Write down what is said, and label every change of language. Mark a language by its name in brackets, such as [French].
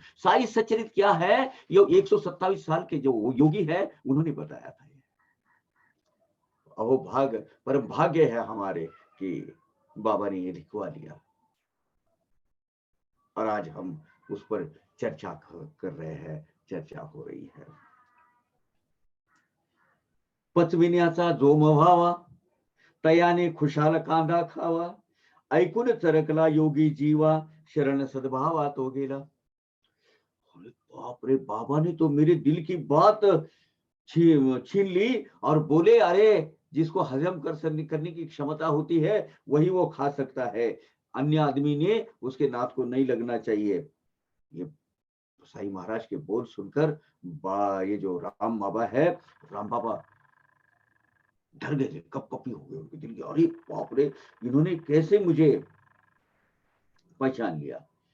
[Hindi] साई सच्चरित्र क्या है, ये 127 साल के जो योगी है उन्होंने बताया था। अहो भाग, परम भाग्य है हमारे कि बाबा ने ये लिखवा लिया और आज हम उस पर चर्चा कर रहे हैं, चर्चा हो रही है। [Marathi] पचविण्याचा जोम व्हावा, तयाने खुशाल कांदा खावा, ऐकून चरकला योगी जीवा, शरण सद्भावा तो गेला। [Hindi] बाप रे, बाबा ने तो मेरे दिल की बात छीन ली और बोले, अरे जिसको हजम करने की क्षमता होती है वही वो खा सकता है, अन्य आदमी ने उसके नाक को नहीं लगना चाहिए। ये साईं महाराज के बोल सुनकर ये जो राम बाबा है, राम बाबा डर गए थे, कपकपी हो गए उनके दिल की, अरे बाप रे, इन्होंने कैसे मुझे पहचान लिया।